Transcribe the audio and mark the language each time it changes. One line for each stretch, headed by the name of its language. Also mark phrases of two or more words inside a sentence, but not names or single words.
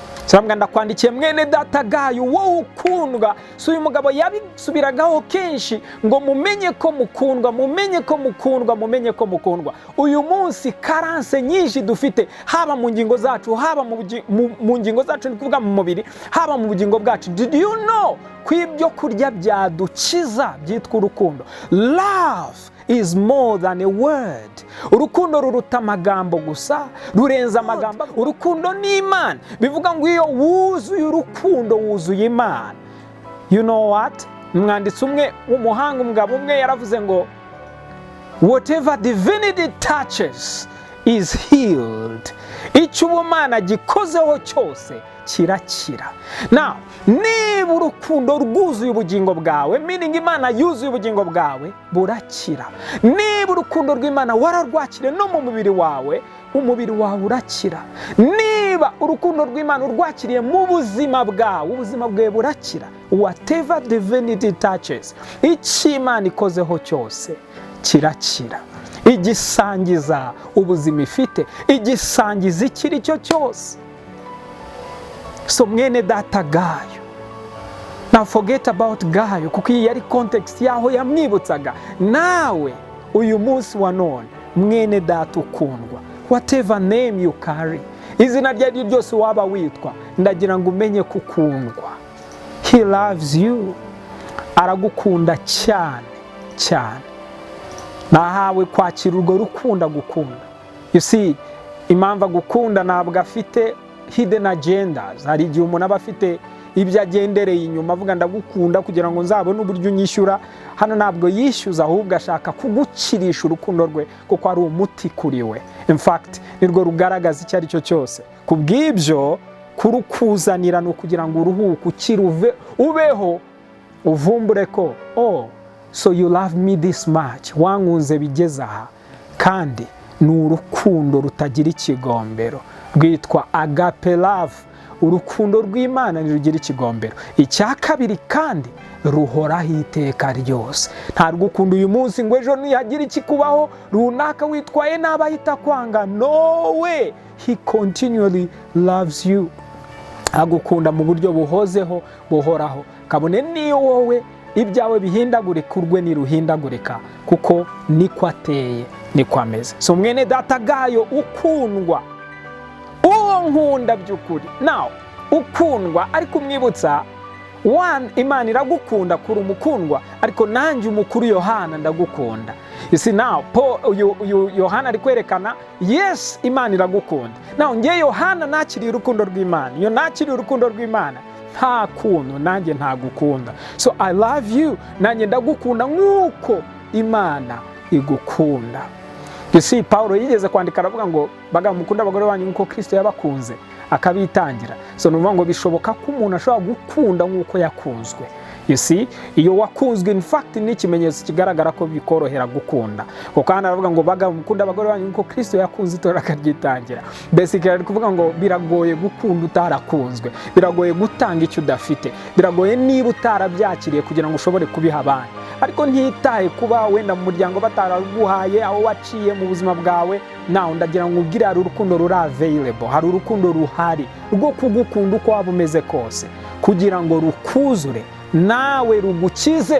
Kinyarwanda: Sarambwa ndakwandikiye mwene data Gayo wowe ukundwa. So uyu mugabo yabisubiragaho kenshi ngo mumenye ko mukundwa, mumenye ko mukundwa, mumenye ko mukundwa. Uyu munsi karanse nyinshi dufite haba mu ngingo zacu, haba mu ngingo zacu ni kuvuga mu mubiri, haba mu bugingo bwacu.
English: Did you know
Kinyarwanda: ko ibyo kurya byadukiza byitwa urukundo?
English: Love is more than a word.
Kinyarwanda: Urukundo ruruta amagambo gusa, rurenza amagambo. Urukundo ni Imana. Bivuga ngo iyo wuzuye urukundo wuzuye Imana.
English: You know what?
Kinyarwanda: Umwanditsi umwe w'umuhanga, umugabo umwe yaravuze ngo
English: whatever divinity touches is healed.
Kinyarwanda: Icyo ubumana gikozeho cyose kirakira. Now, niba urukundo rwuzuye ubugingo bwawe, meaning Imana yuzuye ubugingo bwawe, burakira. Niba urukundo rw'Imana wararwakire no mu mubiri wawe, umubiri wawe urakira. Niba urukundo rw'Imana urwakiriye mu buzima bwawe, ubuzima bwawe burakira.
English: Whatever divinity touches,
Kinyarwanda: icyo Imana ikozeho cyose kirakira. Igisangiza ubuzima ifite, igisangiza ikiri cyo cyose. So mwene data Gayo, now forget about Gayo kuko iyi yari context yaho yamwibutsaga. Nawe uyu munsi wa none mwene data ukundwa,
English: whatever name you carry,
Kinyarwanda: izina ryari ryose waba witwa, ndagira ngo umenye kukundwa.
English: He loves you.
Kinyarwanda: Aragukunda cyane cyane. Nahawe kwakira urwo rukunda gukunda.
English: You see,
Kinyarwanda: impamvu agukunda ntabwo afite
English: hidden agendas.
Kinyarwanda: Hari igihe umuntu aba afite ibyo agendereye inyuma avuga ndagukunda kugira ngo nzabone uburyo unyishyura. Hano ntabwo yishyuza, ahubwo ashaka kugukirisha urukundo rwe kuko ari umuti kuri we.
English: In fact,
Kinyarwanda: nirwo rugaragaza icyo ari cyo cyose. Kubw'ibyo kurukuzanira no kugira ngo uruhuke, ukiruve, ubeho, uvumbure ko
English: so you love me this much,
Kinyarwanda: wankunze bigeze aha. Kandi ni urukundo rutagira ikigombero rwitwa
English: agape love.
Kinyarwanda: Urukundo rw'Imana nirugira ikigombero. Icya kabiri kandi ruhoraho iteka ryose. Nta rugukunda uyu munsi ngo ejo nihagira ikikubaho runaka witwaye n'abahita kwanga.
English: No way. He continually loves you.
Kinyarwanda: Agukunda mu buryo buhozeho, buhoraho. Kabone niyo wowe ibyawe bihindagurika, urwe niruhindagurika kuko niko ateye, niko ameze. So mwene data Gayo ukundwa, uwo nkunda by'ukuri. Now, ukundwa ariko umwibutsa, one, Imana iragukunda kuri umukundwa, ariko nanjye umukuru Yohana ndagukunda.
English: You see now,
Kinyarwanda: Yohana ari kwerekana, yes, Imana iragukunda. Now, nge Yohana nakiriye urukundo rw'Imana. Iyo nakiriye urukundo rw'Imana, nta kuntu nanjye ntagukunda.
English: So I love you,
Kinyarwanda: nanjye ndagukunda nk'uko Imana igukunda.
English: You see,
Kinyarwanda: Paulo yigeze kwandika aravuga ngo bagabo mukunda abagore banyu nk'uko Kristo yabakunze akabitangira. So nuvuga ngo bishoboka ko umuntu ashobora gukunda nk'uko yakunzwe.
English: You see,
Kinyarwanda: iyo wakunzwe
English: in fact
Kinyarwanda: ni ikimenyetso kigaragara ko bikorohera gukunda. Kuko hano aravuga ngo bagabo mukunda abagore banyu nk'uko Kristo yakunze itorero akaryitangira. Basically ari kuvuga ngo biragoye gukunda utarakunzwe, biragoye gutanga icyo udafite, biragoye niba utarabyakiriye kugira ngo ushobore kubiha abandi. Ariko ntitaye kuba wenda mu muryango bataraguhaye, aho waciye mu buzima bwawe, naho ndagira ngo ubwire hari urukundo ruri available, hari urukundo ruhari rwo kugukunda uko waba umeze kose, kugira ngo rukuzure nawe rugukize.